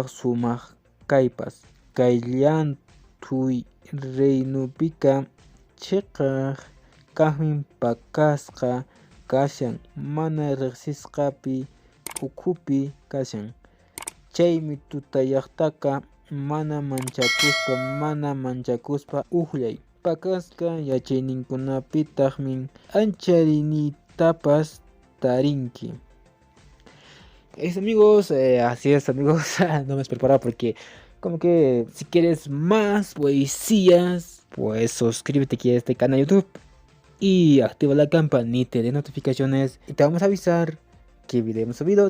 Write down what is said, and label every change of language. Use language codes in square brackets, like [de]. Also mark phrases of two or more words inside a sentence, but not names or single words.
[qu] sumaq kaypas kay llantuy reynupika chiqaq kaqmi pakasqa kashan mana riqsisqapi ukhupi kashan chaymi tutayaqtaqa mana manchakuspa uqllay pakasqa yachayninkunapitaqmi ancharinitapas tarinki. [es] Es, amigos, así es, amigos. No me he preparado porque como que si quieres más poesías, pues suscríbete aquí a este canal YouTube y activa la campanita de notificaciones y te vamos a avisar que video hemos subido.